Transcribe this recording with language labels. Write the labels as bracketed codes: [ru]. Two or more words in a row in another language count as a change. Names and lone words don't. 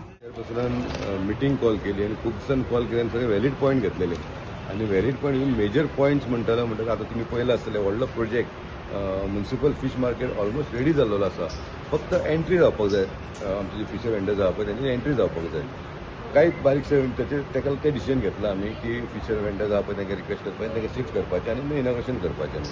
[kok] पासून मिटींग कॉल केली आणि खूप जण कॉल केले आणि सगळे [en] valid point [kok] घेतलेले आणि [en] valid point major points [kok] म्हणटालो आता तुम्ही पळयला आसतले व्हडलो प्रोजेक्ट [en] municipal fish market almost ready [kok] जाल्लो आसा. फक्त एंट्री जावपाक जाय. आमचे जे [en] fisher vendor [kok] आसा पळय त्यांची एंट्री जावपाक जाय. काही बारीकशे ताका ते डिसिजन घेतला आमी की [en] fisher vendors [kok] आहा पळय तांकां रिक्वेस्ट करपाचें तांकां शिफ्ट करपाचें आनी इनॉग्रेशन करपाचें आमी.